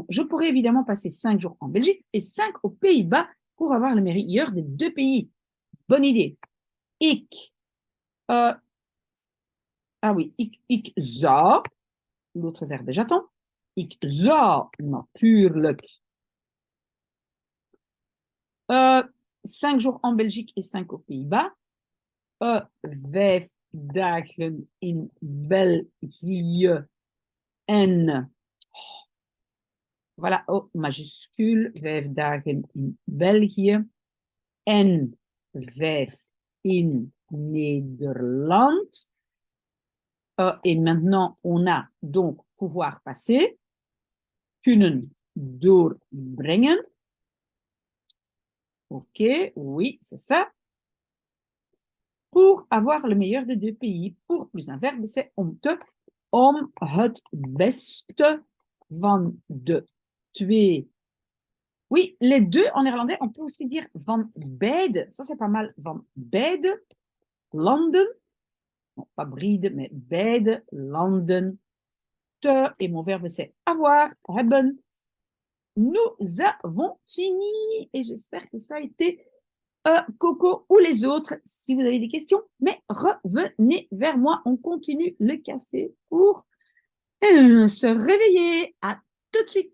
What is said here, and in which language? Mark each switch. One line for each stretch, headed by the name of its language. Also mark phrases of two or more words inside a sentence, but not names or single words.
French: Je pourrais évidemment passer 5 jours en Belgique et 5 aux Pays-Bas pour avoir le meilleur des deux pays. Bonne idée.
Dutch: Ik.
French: Ah oui,
Dutch: ik zou.
French: L'autre verbe, j'attends.
Dutch: Ik zou natuurlijk.
French: 5 jours en Belgique et 5 aux Pays-Bas.
Dutch: 5 dagen in België en
French: voilà, oh, majuscule,
Dutch: 5 dagen in België en 5 in Nederland.
French: Et maintenant, on a donc pouvoir passer,
Dutch: kunnen doorbrengen.
French: Ok, oui, c'est ça. Pour avoir le meilleur des deux pays. Pour plus un verbe, c'est
Dutch: om het beste van de twee.
French: Oui, les deux en néerlandais, on peut aussi dire
Dutch: van beide.
French: Ça, c'est pas mal.
Dutch: Van beide landen.
French: Non, pas bride, mais
Dutch: beide landen. Te,
French: et mon verbe, c'est avoir, hebben. Nous avons fini. Et j'espère que ça a été Coco ou les autres, si vous avez des questions. Mais revenez vers moi. On continue le café pour se réveiller. À tout de suite.